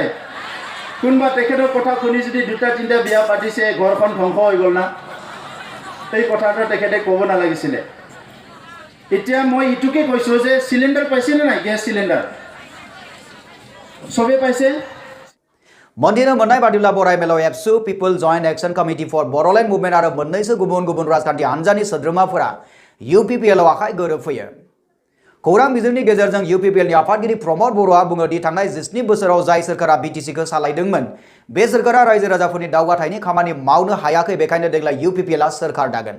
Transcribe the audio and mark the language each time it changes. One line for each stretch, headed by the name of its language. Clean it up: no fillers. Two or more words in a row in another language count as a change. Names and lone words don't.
Assamese: কোনোবা তেখেতৰ কথা শুনি যদি 2-3টা বিয়া পাতিছে ঘৰখন ধ্বংস হৈ গ'ল না? এই কথাটো তেখেতে ক'ব নালাগিছিলে। এতিয়া মই ইটোকে কৈছোঁ যে চিলিণ্ডাৰ পাইছেনে নাই? গেছ চিলিণ্ডাৰ চবে পাইছে?
Bodo: मन्दिर मोननाय बादिब्ला बराय मेलाव एबसु पिपल जॉइंट एक्शन कमिटी फर बडोलैंड मुभमेंट आरो मोन्नैसो गुबुन गुबुन राजखान्थि हान्जानि सोद्रोमाफोरा UPPL आव आखाइ गोरोबफैयो। खौरां बिजोंनि गेजेरजों UPPL नि आफादगिरि प्रमद बर'आ बुङो दि थांनाय 17 बोसोराव जाय सोरखारा BTC खौ सालायदोंमोन बे सोरखारा रायजो राजाफोरनि दावगाथायनि खामानि मावनो हायाखै, बेखायनो देग्लाय UPPL आ सोरखार दागोन।